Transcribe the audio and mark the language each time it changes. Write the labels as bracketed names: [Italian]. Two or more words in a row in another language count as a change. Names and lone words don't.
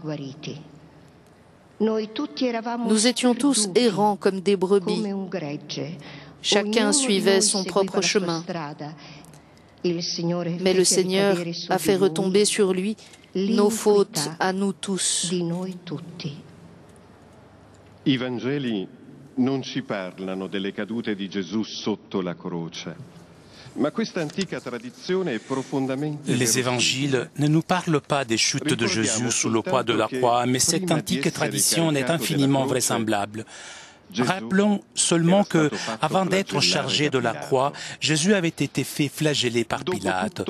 [French] Nous étions tous errants comme des brebis. Chacun suivait son propre chemin. Mais le Seigneur a fait retomber sur lui nos fautes à nous tous. [Italian] I Vangeli non ci parlano delle cadute di Gesù sotto la croce. [French] Les évangiles ne nous parlent pas des chutes de Jésus sous le poids de la croix, mais cette antique tradition est infiniment vraisemblable. Rappelons seulement que, avant d'être chargé de la croix, Jésus avait été fait flageller par Pilate.